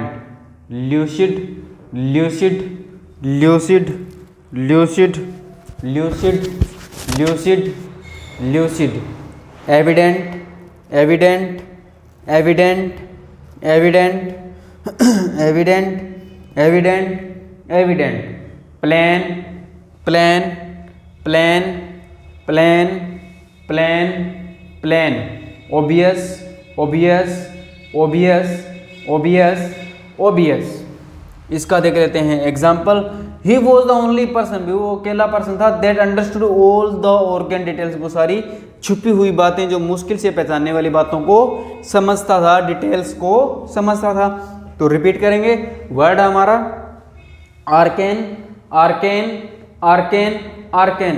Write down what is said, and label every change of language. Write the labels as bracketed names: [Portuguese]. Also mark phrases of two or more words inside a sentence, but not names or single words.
[English] Lucid, lucid, lucid, lucid, lucid, lucid, lucid. Evident, evident, evident, evident, evident, evident, evident. Plain, plain, plain, plain, plain, plain. Obvious, obvious, obvious, obvious, obvious. [Hindi] इसका देख लेते हैं एग्जाम्पल। [English] He was the only person, [Hindi] भी वो अकेला पर्सन था, [English] that understood all the organ details, [Hindi] वो सारी छुपी हुई बातें, जो मुश्किल से पहचानने वाली बातों को समझता था, डिटेल्स को समझता था। तो रिपीट करेंगे। वर्ड हमारा आर्केन, आर्केन, आर्केन, आर्केन।